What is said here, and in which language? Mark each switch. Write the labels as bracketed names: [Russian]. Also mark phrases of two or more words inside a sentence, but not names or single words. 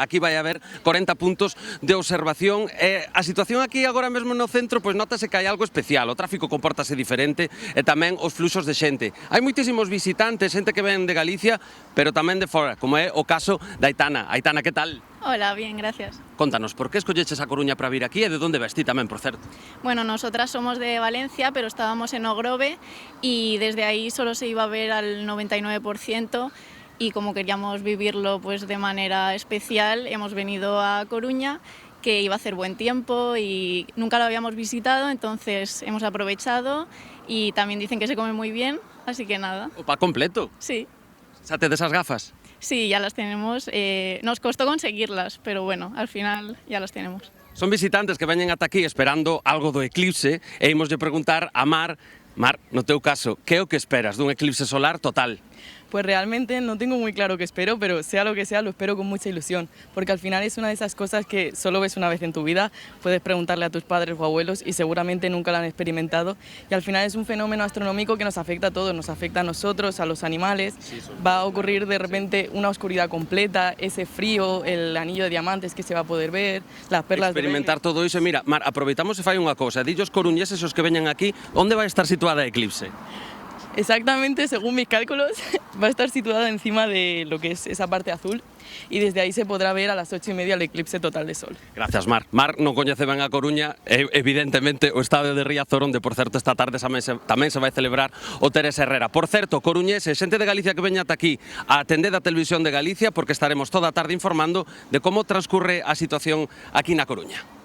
[Galician] Aquí vai haber 40 puntos de observación e a situación aquí agora mesmo no centro pois notase que hai algo especial. O tráfico compórtase diferente e tamén os fluxos de xente. Hai moitísimos visitantes, xente que ven de Galicia, pero tamén de fora, como é o caso da Aitana. Aitana, que tal? [Spanish] Hola, bien, gracias. [Galician] Contanos, por que escolleches a Coruña para vir aquí e de onde vas ti tamén, por certo? [Spanish] Bueno, nosotras somos de Valencia, pero estábamos en Ogrove y desde ahí solo se iba a ver al 99% y como queríamos vivirlo pues de manera especial, hemos venido a Coruña, que iba a hacer buen tiempo y nunca lo habíamos visitado, entonces hemos aprovechado y también dicen que se come muy bien, así que nada. [Galician] O pa completo? [Spanish] Sí. [Galician] Xate desas gafas? [Spanish] Sí, ya las tenemos. Nos costó conseguirlas, pero bueno, al final ya las tenemos. [Galician] Son visitantes que veñen ata aquí esperando algo do eclipse e imoslle preguntar a Mar, no teu caso, que é o que esperas dun eclipse solar total? [Spanish] Pues realmente no tengo muy claro qué espero, pero sea lo que sea, lo espero con mucha ilusión, porque al final es una de esas cosas que solo ves una vez en tu vida, puedes preguntarle a tus padres o abuelos y seguramente nunca lo han experimentado, y al final es un fenómeno astronómico que nos afecta a todos, nos afecta a nosotros, a los animales, va a ocurrir de repente una oscuridad completa, ese frío, el anillo de diamantes que se va a poder ver, las perlas de [Galician] experimentar todo iso. Mira, Mar, aproveitamos e fai unha cousa, dillos coruñeses os que veñan aquí, onde vai estar situada a Eclipse? [Spanish] Exactamente, según mis cálculos, va a estar situada encima de lo que es esa parte azul y desde aí se podrá ver a las 8:30 el eclipse total de sol. Gracias, Mar. [Galician] Mar non coñece ben a Coruña, evidentemente o estadio de Riazor, onde, por certo, esta tarde tamén se vai celebrar o Teresa Herrera. Por certo, coruñeses, xente de Galicia que veña ata aquí a atender a Televisión de Galicia, porque estaremos toda a tarde informando de como transcurre a situación aquí na Coruña.